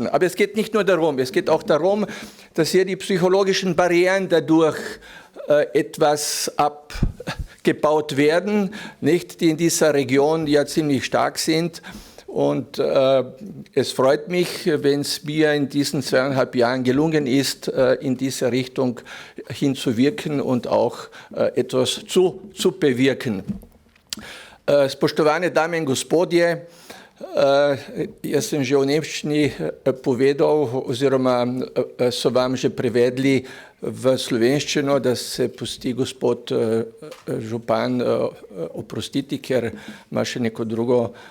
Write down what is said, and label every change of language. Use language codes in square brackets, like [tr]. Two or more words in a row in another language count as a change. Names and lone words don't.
[de] Aber es geht nicht nur darum, es geht auch darum, dass hier die psychologischen Barrieren dadurch etwas abgebaut werden, nicht, die in dieser Region ja ziemlich stark sind. Und es freut mich, wenn es mir in diesen 2,5 Jahren gelungen ist, in diese Richtung hinzuwirken und auch etwas zu bewirken. [sl] Spoštovane dame in gospodje, jaz sem že v nemščini povedal, oziroma so vam že prevedli v slovenščino, da se pusti gospod župan oprostiti, ker ima še neko drugo